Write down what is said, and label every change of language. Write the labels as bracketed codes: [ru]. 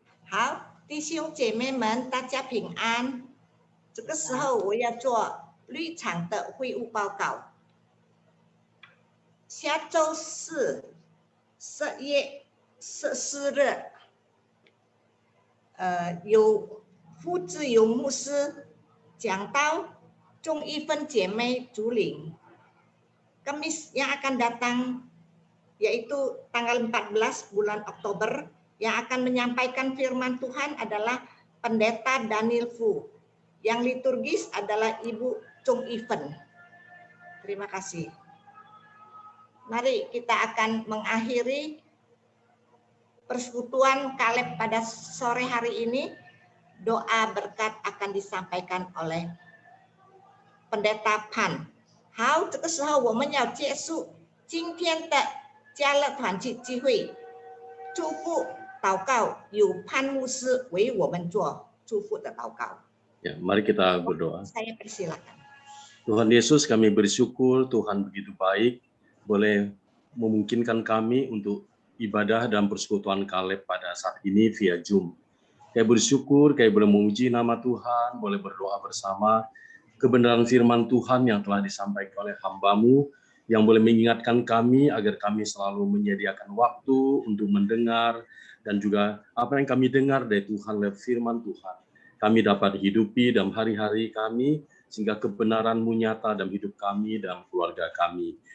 [zh] 好，弟兄姐妹们，大家平安。这个时候我要做绿场的会务报告。下周四10月14日，有傅志勇牧师讲到众一分姐妹主领 [id] Kamis yang akan datang, yaitu tanggal 14 bulan Oktober, yang akan menyampaikan firman Tuhan adalah Pendeta Daniel Fu. Yang liturgis adalah Ibu Chung Iven. Terima kasih. Mari kita akan mengakhiri persekutuan Kaleb pada sore hari ini. Doa berkat akan disampaikan oleh Pendeta Pan. [zh] 好，这个时候我们要结束今天的家乐团契聚会。祝福祷告由潘牧师为我们做祝福的祷告。 [id] Ya, mari kita berdoa. Saya persilakan. Tuhan Yesus, kami bersyukur Tuhan begitu baik boleh memungkinkan kami untuk ibadah dan persekutuan Kaleb pada saat ini via Zoom. Kami bersyukur kami boleh memuji nama Tuhan, boleh berdoa bersama kebenaran firman Tuhan yang telah disampaikan oleh hamba-Mu, yang boleh mengingatkan kami agar kami selalu menyediakan waktu untuk mendengar, dan juga apa yang kami dengar dari Tuhan lewat firman Tuhan, kami dapat hidupi dalam hari-hari kami, sehingga kebenaran-Mu nyata dalam hidup kami dan keluarga kami.